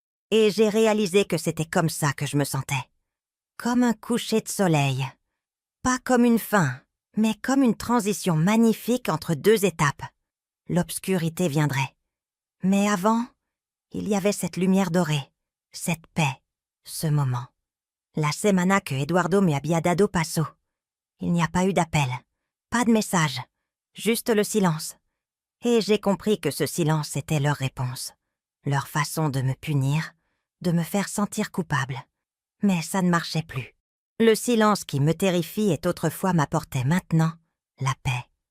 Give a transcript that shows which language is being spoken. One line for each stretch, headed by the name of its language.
French: Et j'ai réalisé que c'était comme ça que je me sentais. Comme un coucher de soleil. Pas comme une fin, mais comme une transition magnifique entre 2 étapes. L'obscurité viendrait. Mais avant, il y avait cette lumière dorée, cette paix, ce moment.
Spanish: La semana que Eduardo mi había dado pasó.
French: Il n'y a pas eu d'appel, pas de message, juste le silence. Et j'ai compris que ce silence était leur réponse, leur façon de me punir, de me faire sentir coupable. Mais ça ne marchait plus. Le silence qui me terrifie et autrefois m'apportait maintenant la paix.